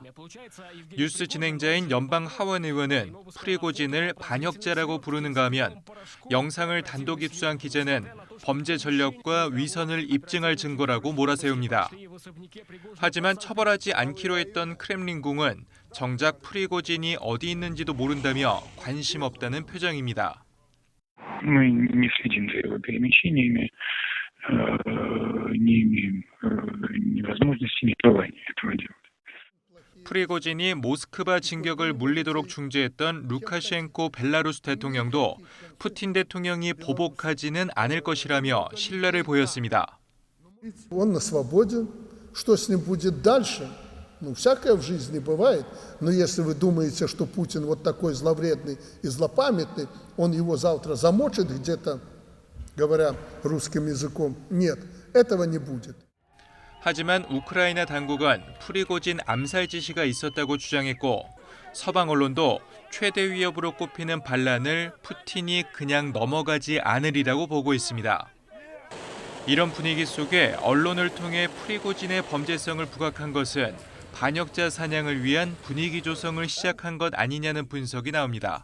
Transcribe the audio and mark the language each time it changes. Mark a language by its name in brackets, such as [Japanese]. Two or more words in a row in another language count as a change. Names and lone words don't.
[Korean] 뉴스 진행자인 연방 하원 의원은 프리고진을 반역자라고 부르는가 하면 영상을 단독 입수한 기자는 범죄 전력과 위선을 입증할 증거라고 몰아세웁니다. 하지만 처벌하지 않기로 했던 크렘린궁은 정작 프리고진이 어디 있는지도 모른다며 관심 없다는 표정입니다. [Russian] не имеем невозможности ни права этого делать. [Korean] 프리고진이 모스크바 진격을 물리도록 중재했던 루카셴코 벨라루스 대통령도 푸틴 대통령이 보복하지는 않을 것이라며 신뢰를 보였습니다. [Russian] Он на свободе. Что с ним будет дальше? Ну, всякое в жизни бывает. Но если вы думаете, что Путин вот такой зловредный и злопамятный, он его завтра замочит где-то говоря русским языком. Нет, этого не будет. [Korean] 하지만 우크라이나 당국은 프리고진 암살 지시가 있었다고 주장했고 서방 언론도 최대 위협으로 꼽히는 반란을 푸틴이 그냥 넘어가지 않으리라고 보고 있습니다. 이런 분위기 속에 언론을 통해 프리고진의 범죄성을 부각한 것은 반역자 사냥을 위한 분위기 조성을 시작한 것 아니냐는 분석이 나옵니다.